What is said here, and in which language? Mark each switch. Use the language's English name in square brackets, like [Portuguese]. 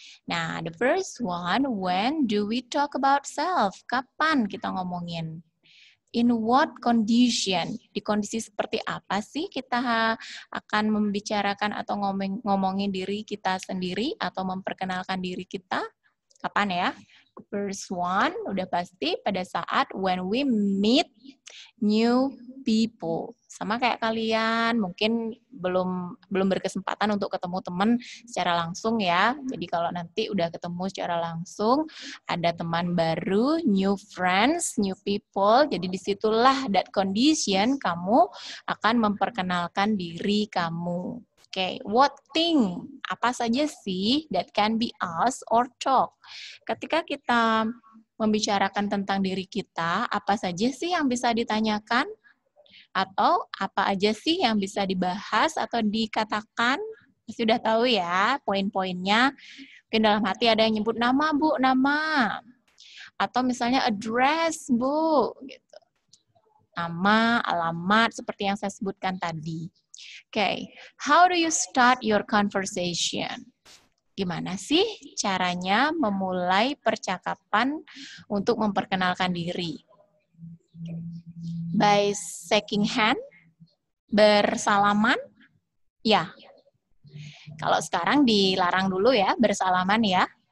[English] Nah, the first one, when do we talk about self? [Indonesian] Kapan kita ngomongin? [English] In what condition? [Indonesian] Di kondisi seperti apa sih kita akan membicarakan atau ngomongin diri kita sendiri atau memperkenalkan diri kita? Kapan ya? [English] First one, [Indonesian] udah pasti pada saat [English] when we meet new people. [Indonesian] Sama kayak kalian, mungkin belum berkesempatan untuk ketemu teman secara langsung ya. Jadi kalau nanti udah ketemu secara langsung, ada teman baru, [English] new friends, new people. [Indonesian] Jadi disitulah [English] that condition [Indonesian] kamu akan memperkenalkan diri kamu. [English] Oke, what thing? [Indonesian] Apa saja sih [English] that can be asked or talk? [Indonesian] Ketika kita membicarakan tentang diri kita, apa saja sih yang bisa ditanyakan? Atau apa aja sih yang bisa dibahas atau dikatakan? Sudah tahu ya poin-poinnya. Mungkin dalam hati ada yang nyebut nama, Bu, nama. Atau misalnya address, Bu. Gitu. Nama, alamat, seperti yang saya sebutkan tadi. [English] Okay, how do you start your conversation? [Indonesian] Gimana sih caranya memulai percakapan untuk memperkenalkan diri? [English] By shaking hand? [Indonesian] Bersalaman? Ya. Kalau sekarang dilarang dulu ya, bersalaman ya.